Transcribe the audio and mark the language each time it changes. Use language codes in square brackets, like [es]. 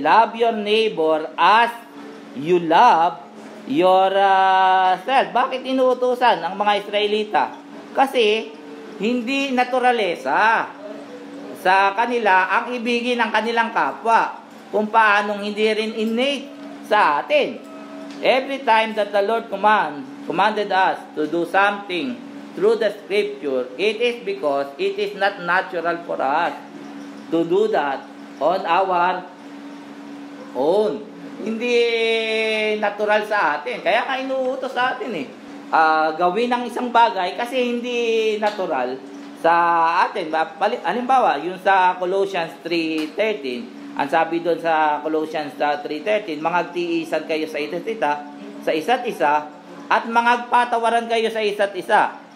[en] Love your neighbor as you love yourself. [tl] Bakit inuutosan ang mga Israelita? Kasi hindi naturalesa sa kanila ang ibigin ng kanilang kapwa, kung paanong hindi rin innate sa atin. [en] Every time that the Lord commanded us to do something through the scripture, it is because it is not natural for us to do that on our own. [tl] Hindi natural sa atin. Kaya ka inuutos sa atin gawin ng isang bagay kasi hindi natural sa atin. Halimbawa, yung sa Colossians 3:13, ang sabi doon sa Colossians 3:13, mangagtiisan kayo sa isa't isa, at mangagpatawaran kayo sa isa't isa.